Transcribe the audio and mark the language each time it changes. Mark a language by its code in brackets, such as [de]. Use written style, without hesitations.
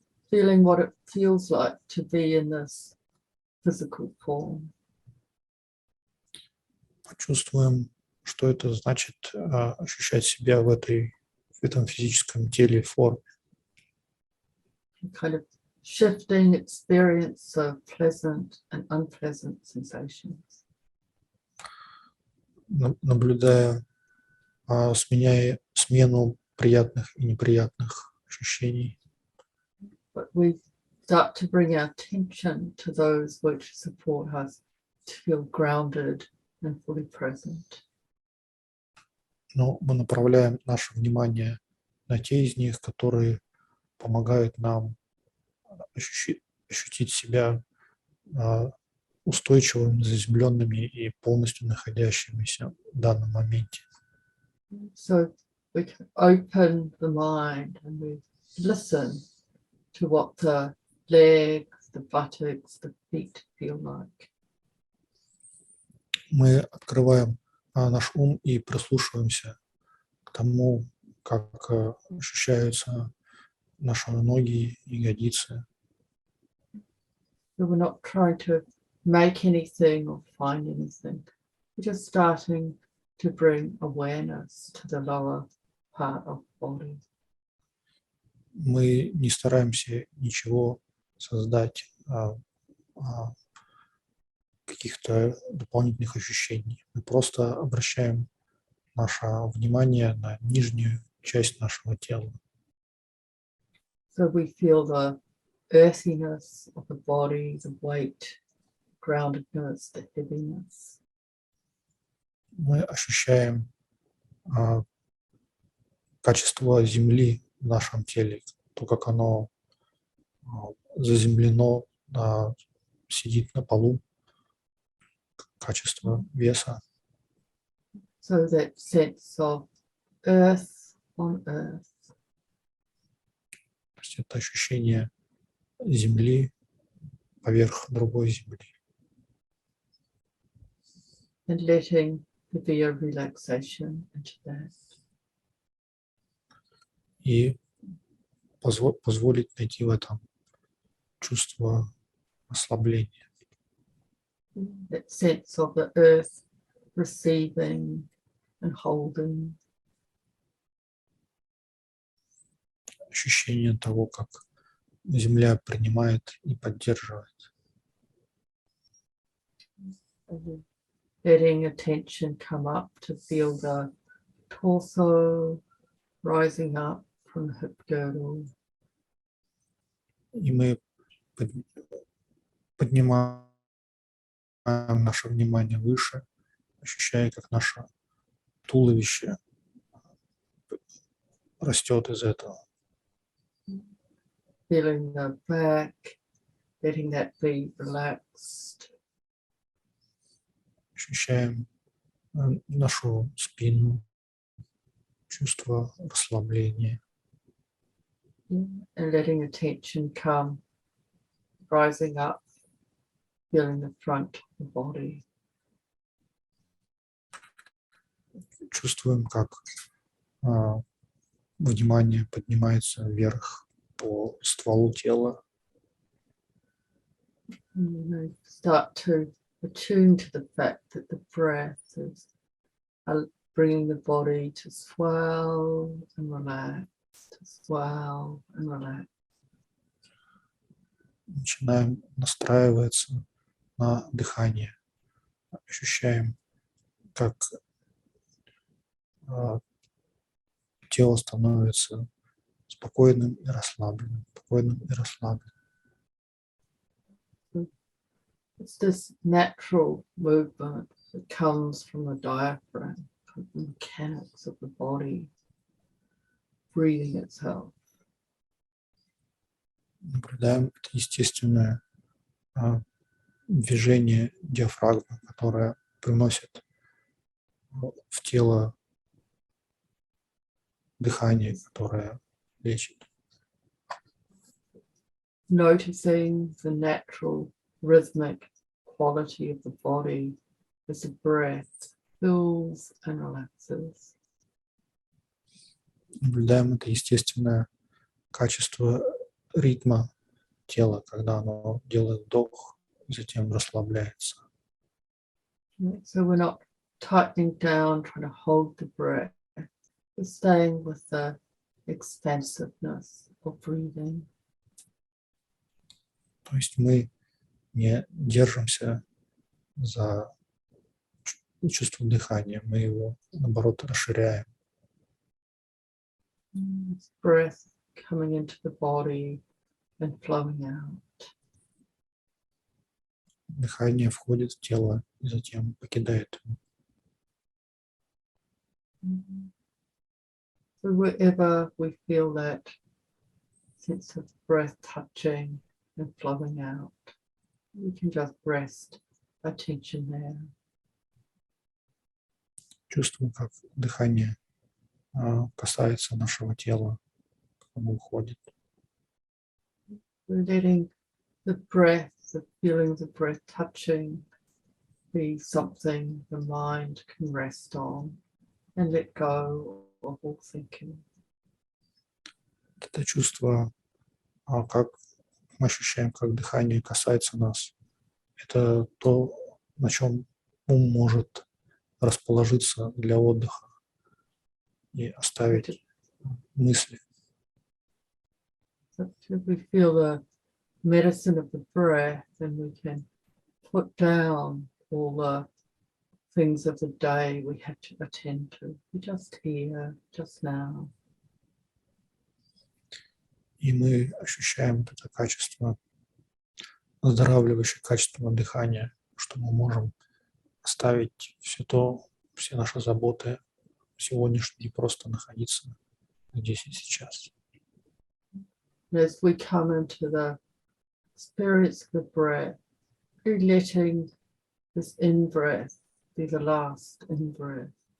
[en] Feeling what it feels like to be in this physical form. [ru] Почувствуем, что это значит ощущать себя в этом физическом теле, форме. [en] Kind of shifting experience of pleasant and unpleasant sensations. [ru] Наблюдая, смену приятных и неприятных ощущений. [en] But we start to bring our attention to those which support us to feel grounded and fully present. [ru] Но мы направляем наше внимание на те из них, которые помогают нам ощутить себя устойчивыми, заземленными и полностью находящимися в данном моменте. [en] So we can open the mind and we listen to what the legs, the buttocks, the feet feel like. [ru] Мы открываем наш ум и прислушиваемся к тому, как ощущаются наши ноги, ягодицы. [en] So we're not trying to make anything or find anything. We're just starting to bring awareness to the lower part of the body. [ru] Мы не стараемся ничего создать, каких-то дополнительных ощущений. Мы просто обращаем наше внимание на нижнюю часть нашего тела. [en] So we feel the earthiness of the body, the weight, groundedness, the heaviness. [ru] Мы ощущаем качество земли в нашем теле, то, как оно заземлено, сидит на полу, качество веса. [en] So that sense of earth on earth. [ru] То есть это ощущение земли поверх другой земли. [en] And letting there be a relaxation into that. [ru] И позволить найти в этом чувство расслабления. [en] That sense of the earth receiving and holding. [ru] Ощущение того, как земля принимает и поддерживает. [en] Letting attention come up to feel the torso rising up from the hip girdle. [ru] И мы поднимаем наше внимание выше, ощущая, как наше туловище растет из этого. [en] Feeling the back, letting that be relaxed. [ru] Ощущаем нашу спину, чувство расслабления. [en] And letting attention come, rising up, feeling the front of the body. [ru] Чувствуем, как внимание поднимается вверх по стволу тела. [en] And start to attuned to the fact that the breath is bringing the body to swell and relax, to swell and relax. [ru] Начинаем настраиваться на дыхание. Ощущаем, как тело становится спокойным и расслабленным, спокойным и расслабленным. [en] It's this natural movement that comes from the diaphragm, from the mechanics of the body breathing itself. [ru] Наблюдаем это естественное движение диафрагмы, которое приносит в тело дыхание, которое лечит. [en] Noticing the natural rhythmic quality of the body as the breath fills and relaxes. [ru] Наблюдаем это естественное качество ритма тела, когда оно делает вдох и затем расслабляется. [en] So we're not tightening down, trying to hold the breath. We're staying with the expansiveness of breathing. [ru] То есть мы не держимся за чувство дыхания, мы его, наоборот, расширяем. [en] Breath coming into the body and flowing out. [ru] Дыхание входит в тело и затем покидает его. [en] So wherever we feel that sense of breath touching and flowing out, we can just rest attention there. [ru] Чувствуем, как дыхание касается нашего тела, как оно уходит. [en] We're letting the breath, the feeling of the breath touching, be something the mind can rest on and let go of all thinking. [ru] Это чувство, как мы ощущаем, как дыхание касается нас, это то, на чем ум может расположиться для отдыха и оставить мысли. [en] So if we feel the medicine of the breath, then we can put down all the things of the day we have to attend to. We're just here, just now. [ru] И мы ощущаем это качество, оздоравливающее качество дыхания, что мы можем оставить все наши заботы сегодняшние и просто находиться здесь и сейчас. [en] As we come into the experience of the breath, we're letting this in-breath be the last in-breath.